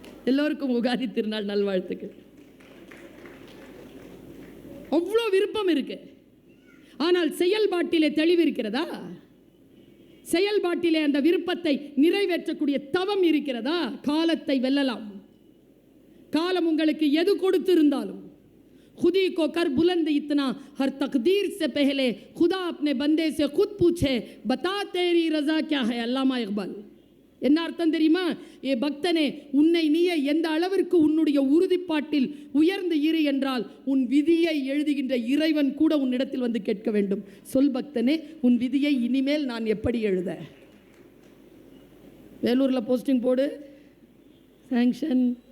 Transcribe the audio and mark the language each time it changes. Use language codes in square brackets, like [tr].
[ta] எல்லோருக்கும் உகாதி திருநாள் நல்வாழ்த்துக்கள். அவ்வளோ விருப்பம் இருக்கு. ஆனால் செயல்பாட்டிலே தெளிவு இருக்கிறதா? செயல்பாட்டிலே அந்த விருப்பத்தை நிறைவேற்றக்கூடிய தவம் இருக்கிறதா? காலத்தை வெல்லலாம். காலம் உங்களுக்கு எது கொடுத்து இருந்தாலும் [hi] खुदी को कर बुलंद इतना हर तकदीर से पहले खुदा अपने बंदे से खुद पूछे बता तेरी रजा क्या है. [ta] அல்லாமா இக்பால். என்ன அர்த்தம் தெரியுமா? ஏ பக்தனே, உன்னை நீயே எந்த அளவிற்கு உன்னுடைய உறுதிப்பாட்டில் உயர்ந்து இரு என்றால் உன் விதியை எழுதுகின்ற இறைவன் கூட உன்னிடத்தில் வந்து கேட்க வேண்டும். சொல் பக்தனே, உன் விதியை இனிமேல் நான் எப்படி எழுத? வேலூரில் போஸ்டிங் போடு, சாங்ஷன்.